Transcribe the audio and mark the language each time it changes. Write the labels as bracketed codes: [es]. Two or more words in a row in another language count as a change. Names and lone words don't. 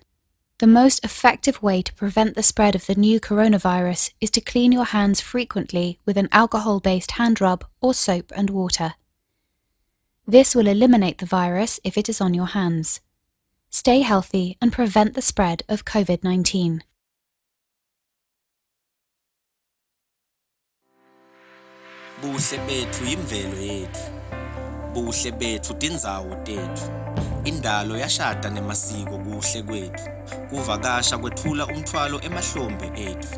[en] The most effective way to prevent the spread of the new coronavirus is to clean your hands frequently with an alcohol-based hand rub or soap and water. This will eliminate the virus if it is on your hands. Stay healthy and prevent the spread of COVID-19. [ss] Buhle bethu imvelo yethu. Buhle bethu tindzawo tethu. Indalo yashada nemasiko kuhle kwethu. Kuvakasha kwethula umthwalo emahlombe ethu.